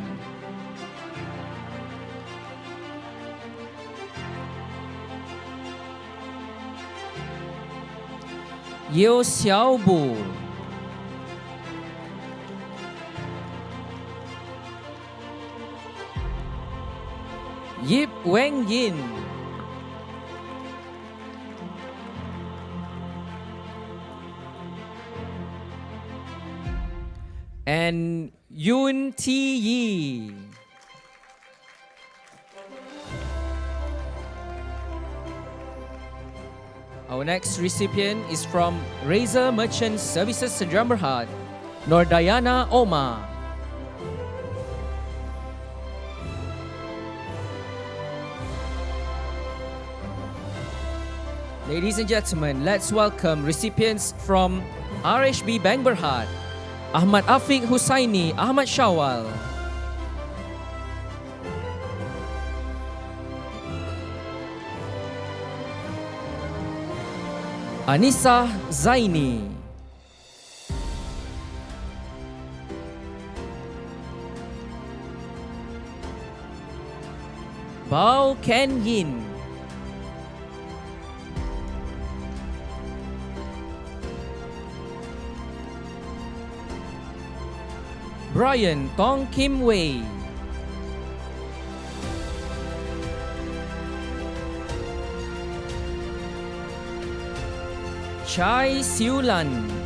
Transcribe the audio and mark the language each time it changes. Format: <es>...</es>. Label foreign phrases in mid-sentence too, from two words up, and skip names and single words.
<en>Yeo Xiao Bu, Yip Weng Yin, and Yun Ti Yi. Our next recipient is from Razor Merchant Services Sdn Bhd, Nordayana Omar. Ladies and gentlemen, let's welcome recipients from RHB Bank Berhad, Ahmad Afiq Husaini Ahmad Shawal, Anissa Zaini, Bao Ken Yin, Brian Tong Kim Wei, Chai Siu Lan,</en>